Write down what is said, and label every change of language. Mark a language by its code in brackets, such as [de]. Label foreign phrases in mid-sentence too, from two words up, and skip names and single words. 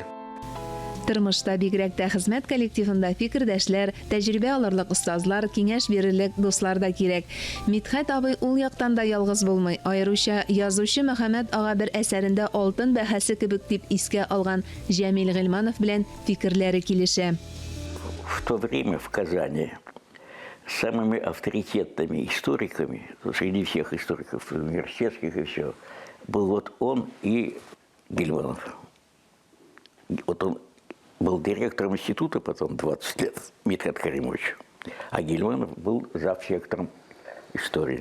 [tt] Тормышта бигрәк тә хезмәт коллективында фикердәшләр, тәҗрибә алырлык остазлар, киңәш бирерлек дуслар да кирәк. Митхәт абый ул яктан да ялгыз булмый. Аеруча язучы Мөхәммәд ага бер әсәрендә алтын бәһәсе кебек дип искә алган Җәмил Гыйльманов белән фикерләре килешә. [ru] В то время в Казани самыми авторитетными историками, среди всех историков университетских и все, был вот он и Гильманов. Вот он был директором института потом 20 лет, Митхәт Кәримович, а Гильманов был завсектором истории.